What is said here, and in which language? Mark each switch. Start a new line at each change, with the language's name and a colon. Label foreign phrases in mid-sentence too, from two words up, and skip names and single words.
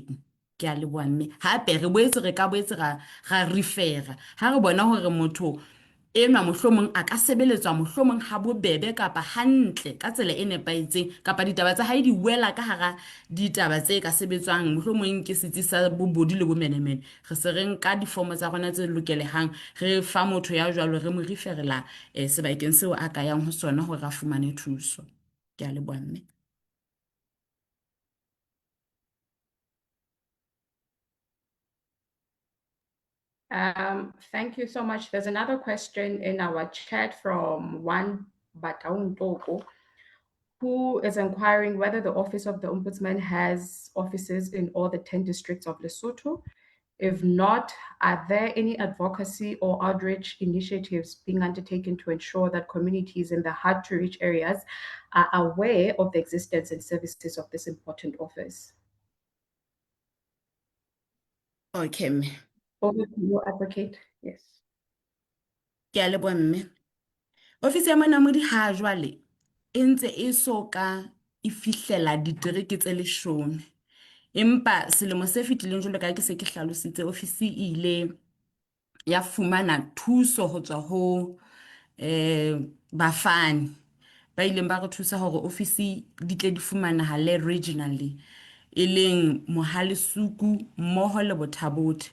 Southern Sotho: Ke a leboha mme hape re boetse re ka boetse ra refera ha re bona hore motho enwa mohlomong a ka sebeletswa mohlomong ha bobebe kapa hantle ka tsela e nepahetseng kapa ditaba tsa hae di wela ka hara ditaba tse ka sebetswang mohlomong ke setsi sa bobodu le bomenemene, re se re nka difomo tsa rona tse lokelehang re fa motho ya jwalo re mo referela sebakeng seo a ka yang ho sona hore a fumane thuso. Ke a leboha mme.
English: Thank you so much. There's another question in our chat from one Bataung Toko, who is inquiring whether the Office of the Ombudsman has offices in all the 10 districts of Lesotho. If not, are there any advocacy or outreach initiatives being undertaken to ensure that communities in the hard to reach areas are aware of the existence and services of this important office? Okay, mme. Over to you, advocate. Yes.
Southern Sotho: Ke a leboha, mme. Ofisi ya monamodi ha jwale e ntse e soka e fihlela ditereke tse 10. Empa selemo se fetileng jwalo ka ke se ke hlalositse ofisi e ile ya fumana thuso ho tswa ho bafani ba ileng ba re thusa hore ofisi di tle di fumanahale regionally e leng Mohalesuku mmoho le Bothabothe.